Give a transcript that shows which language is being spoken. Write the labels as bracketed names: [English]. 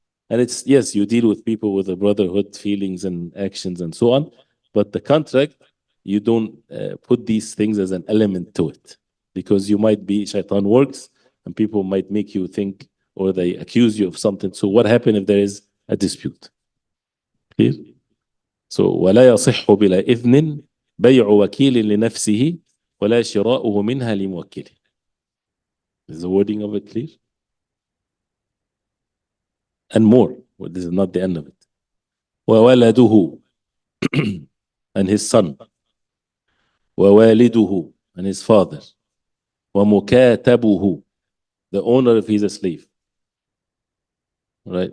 [English] And it's, yes, you deal with people with the brotherhood feelings and actions and so on, but the contract, you don't put these things as an element to it, because you might be, shaitan works, and people might make you think, or they accuse you of something. So what happens if there is a dispute? Clear? [Arabic] So ولا يصح بلا إذن بيع وكيل لنفسه ولا شراؤه منها لموكله. [English] Is the wording of it clear? And more. Well, this is not the end of it. [Arabic] وولده [English] and his son. ووالده and his father. ومكاتبه, the owner if he's a slave. Right?